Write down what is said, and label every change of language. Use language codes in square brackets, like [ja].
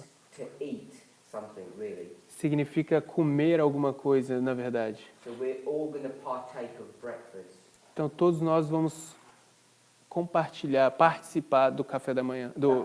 [en] means to eat something, really. [pt] significa comer alguma coisa, na verdade. [en] So we're all going to partake of breakfast. [pt] Então, todos nós vamos participar do café da manhã, do